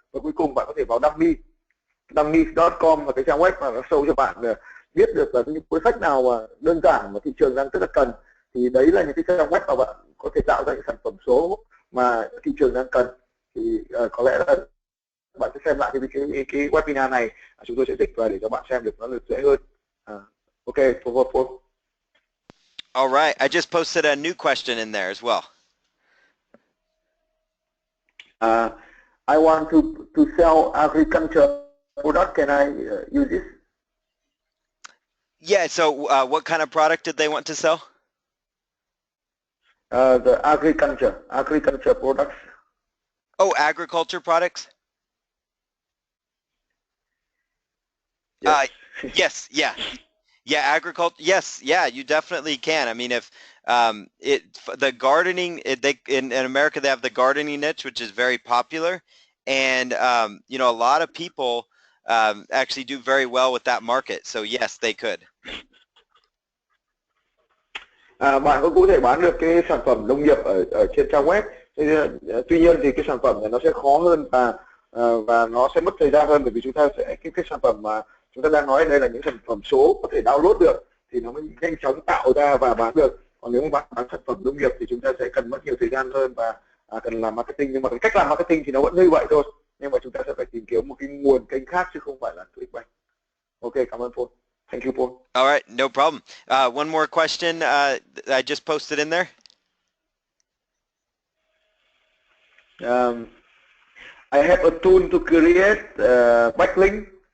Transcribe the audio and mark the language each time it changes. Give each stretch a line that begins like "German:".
Vietnamese: Và cuối cùng bạn có thể vào dummy.com là cái trang web mà nó show cho bạn biết được là những cuốn sách nào mà đơn giản mà thị trường đang rất là cần. Thì đấy là những cái trang web mà bạn có thể tạo ra những sản phẩm số mà thị trường đang cần. Thì có lẽ là bạn sẽ xem lại cái webinar này, chúng tôi sẽ dịch và để cho bạn xem được nó được dễ hơn.
English: Okay, for. All right, I just posted a new question in there as well. I want to sell agriculture product. Can I use this? Yeah, so what kind of product did they want to sell? The agriculture products. Oh, agriculture products? Yes. Yes, yeah. Yeah, agriculture. Yes, yeah, you definitely can. I mean, if the gardening, they in America they have the gardening niche, which is very popular, and you know, a lot of people actually do very well with that market. So yes, they could.
Vietnamese: Bạn cũng có thể bán được cái sản phẩm nông nghiệp ở trên trang web. Tuy nhiên thì cái sản phẩm này nó sẽ khó hơn và nó sẽ mất thời gian hơn, bởi vì chúng ta sẽ cái sản phẩm mà chúng ta đang nói ở đây là những sản phẩm số có thể download được thì nó mới nhanh chóng tạo ra và bán được. Còn nếu mà bạn bán sản phẩm nông nghiệp thì chúng ta sẽ cần mất nhiều thời gian hơn và cần làm marketing, nhưng mà cái cách làm marketing thì nó vẫn như vậy thôi, nhưng mà chúng ta sẽ phải tìm kiếm một cái nguồn kênh khác chứ không phải là ClickBank. Ok, cảm ơn Paul.
English: Thank you, Paul. All right, no problem. One more question I just posted in there. I have a tool to create backlink.